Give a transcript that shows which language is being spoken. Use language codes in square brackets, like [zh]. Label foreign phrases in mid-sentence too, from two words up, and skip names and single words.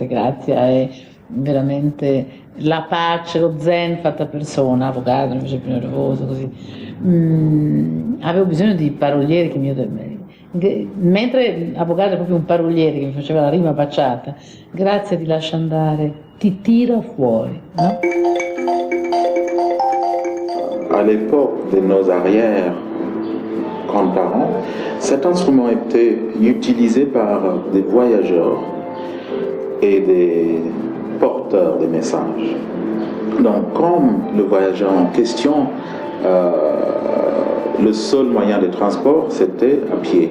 [it] Grazia è veramente la pace, lo zen fatta persona, Avogadro invece è più nervoso, così. Avevo bisogno di parolieri che mentre Avogadro è proprio un paroliere che mi faceva la rima baciata, Grazia ti lascia andare, ti tira fuori, no? [fr] À l'époque de nos arrière-grands-parents, cet instrument était utilisé par des voyageurs et des porteurs de messages. Donc, comme le voyageur en question, le seul moyen de transport, c'était à pied.